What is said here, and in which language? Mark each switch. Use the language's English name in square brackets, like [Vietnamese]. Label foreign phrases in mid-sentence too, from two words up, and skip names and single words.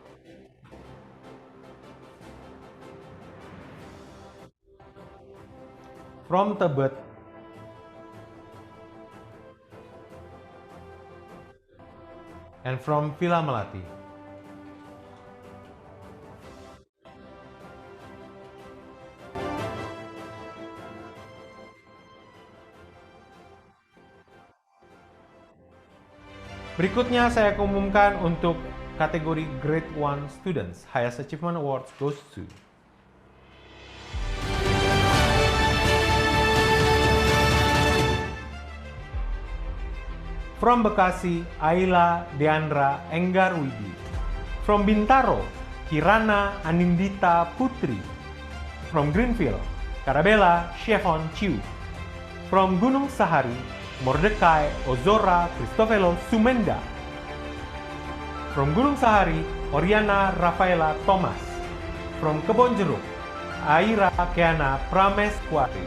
[English] From Tebet. And from Villa Melati. [Indonesian] Berikutnya saya umumkan untuk kategori [English] Grade 1 Students. Highest Achievement Awards goes to From Bekasi, Ayla Deandra Enggarwidi. From Bintaro, Kirana Anindita Putri. From Greenfield, Karabella Shehon Chiu. From Gunung Sahari, Mordecai Ozora Cristofelo Sumenda. From Gunung Sahari, Oriana Rafaela Thomas. From Kebonjeruk, Aira Keana Prames Kuati.